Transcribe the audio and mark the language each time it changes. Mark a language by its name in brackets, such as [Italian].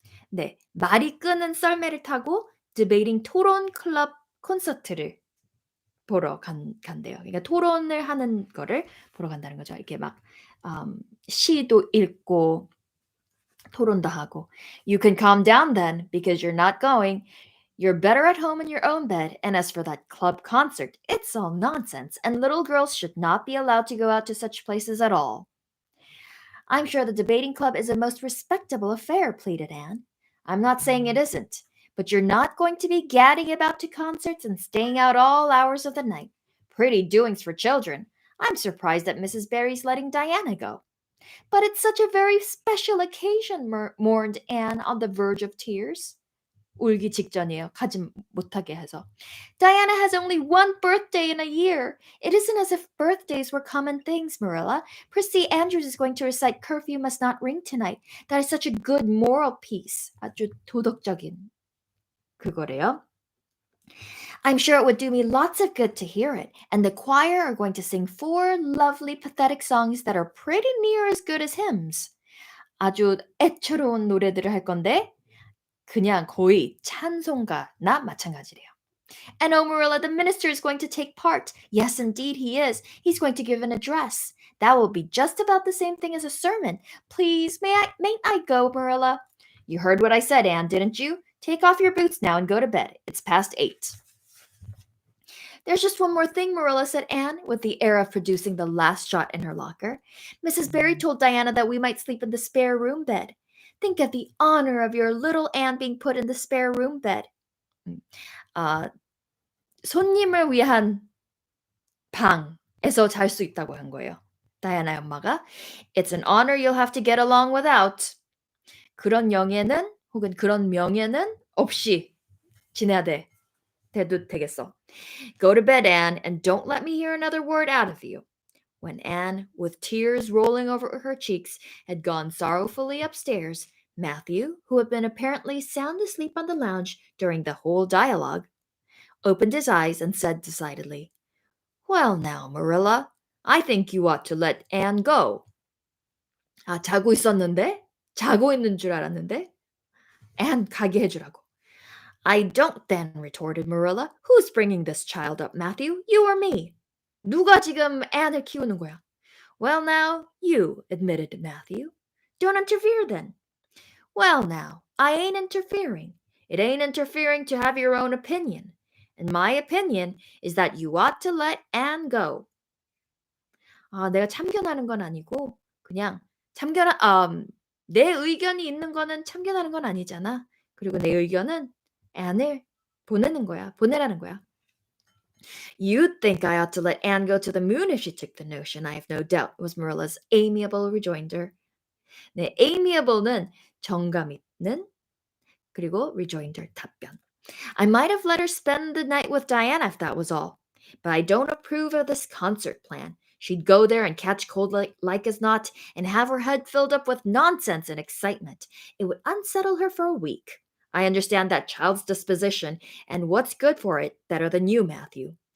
[Korean] 네, 말이 끄는 썰매를 타고 debating 토론 클럽 콘서트를 보러 간대요. 그러니까 토론을 하는 거를 보러 간다는 거죠. 이렇게 막 시도 읽고 토론도 하고. [English] You can calm down then, because you're not going. You're better at home in your own bed. And as for that club concert, it's all nonsense, and little girls should not be allowed to go out to such places at all. I'm sure the debating club is a most respectable affair, pleaded Anne. I'm not saying it isn't. But you're not going to be gadding about to concerts and staying out all hours of the night. Pretty doings for children. I'm surprised that Mrs. Barry's letting Diana go. But it's such a very special occasion, mourned Anne on the verge of tears. [Korean] 울기 직전이에요. 가지 못하게 해서. [English] Diana has only one birthday in a year. It isn't as if birthdays were common things, Marilla. Prissy Andrews is going to recite Curfew Must Not Ring tonight. That is such a good moral piece. [Korean] 아주 도덕적인 그거래요. [English] I'm sure it would do me lots of good to hear it, and the choir are going to sing 4 lovely pathetic songs that are pretty near as good as hymns. [Korean] 아주 애처로운 노래들을 할 건데 그냥 거의 찬송가나 마찬가지래요. [English] And oh, Marilla, the minister is going to take part. Yes, indeed, he is. He's going to give an address. That will be just about the same thing as a sermon. Please, may I go, Marilla? You heard what I said, Anne, didn't you? Take off your boots now and go to bed. It's past 8. There's just one more thing, Marilla, said Anne, with the air of producing the last shot in her locker. Mrs. Barry told Diana that we might sleep in the spare room bed. Think of the honor of your little Anne being put in the spare room bed. [Korean] 아, 손님을 위한 방에서 잘 수 있다고 한 거예요. 다이아나의 엄마가 [English] It's an honor you'll have to get along without. [Korean] 그런 영예는 혹은 그런 명예는 없이 지내야 돼. 돼도 되겠어. [English] Go to bed, Anne, and don't let me hear another word out of you. When Anne, with tears rolling over her cheeks, had gone sorrowfully upstairs, Matthew, who had been apparently sound asleep on the lounge during the whole dialogue, opened his eyes and said decidedly, Well now, Marilla, I think you ought to let Anne go. [Korean] 아, 자고 있었는데? 자고 있는 줄 알았는데? Anne 가게 해주라고. [English] I don't then, retorted Marilla. Who's bringing this child up, Matthew? You or me? [Korean] 누가 지금 Anne을 키우는 거야? [English] Well now, you, admitted Matthew. Don't interfere then. Well now, I ain't interfering. It ain't interfering to have your own opinion. And my opinion is that you ought to let Anne go. [Korean] 아, 내가 참견하는 건 아니고 그냥 내 의견이 있는 거는 참견하는 건 아니잖아. 그리고 내 의견은 Anne을 보내라는 거야. [English] You'd think I ought to let Anne go to the moon if she took the notion, I have no doubt, was Marilla's amiable rejoinder. [Korean] 네, amiable는 정감 있는, 그리고 rejoinder, 답변. [English] I might have let her spend the night with Diana if that was all. But I don't approve of this concert plan. She'd go there and catch cold like as not and have her head filled up with nonsense and excitement. It would unsettle her for a week. I understand that child's disposition and what's good for it better than you, Matthew.